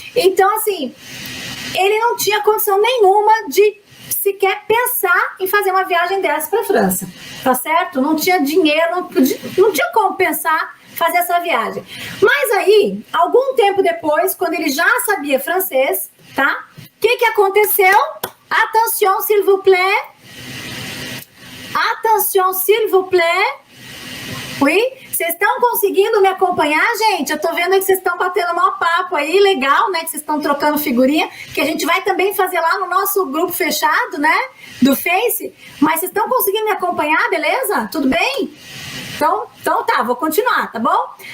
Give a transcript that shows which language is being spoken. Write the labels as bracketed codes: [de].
[pt] Então, assim, ele não tinha condição nenhuma de sequer pensar em fazer uma viagem dessa para a França, tá certo? Não tinha dinheiro, não tinha como pensar fazer essa viagem. Mas aí, algum tempo depois, quando ele já sabia francês, tá? O que aconteceu? [fr] Attention, s'il vous plaît. Attention, s'il vous plaît. Oui? [pt] Vocês estão conseguindo me acompanhar, gente? Eu tô vendo aí que vocês estão batendo um maior papo aí, legal, né? Que vocês estão trocando figurinha, que a gente vai também fazer lá no nosso grupo fechado, né? Do Face. Mas vocês estão conseguindo me acompanhar, beleza? Tudo bem? Então tá, vou continuar, tá bom?